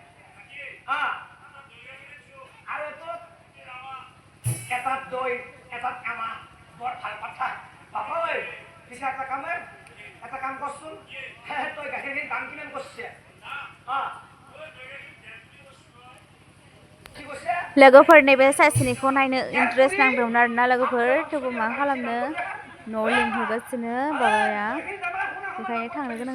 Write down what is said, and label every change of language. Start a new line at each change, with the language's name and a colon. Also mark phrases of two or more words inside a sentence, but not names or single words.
Assamese: আৰু এটাত দৈ এটাত আমা বৰ ভাল কথা বাপা ঐ পিছে এটা কাম কৰচোন তই গাখীৰখিনিৰ দাম কিমান কৰিছে কি কৈছে
Bodo: लोगोफोरनि बे सासेनिखौ नायनो इन्टारेस्ट नांदोंमोन आरोना लोगोफोर थेवबो मा खालामनो न'आव लिंहरगासिनो बाबाया बेखायनो थांनो गोनां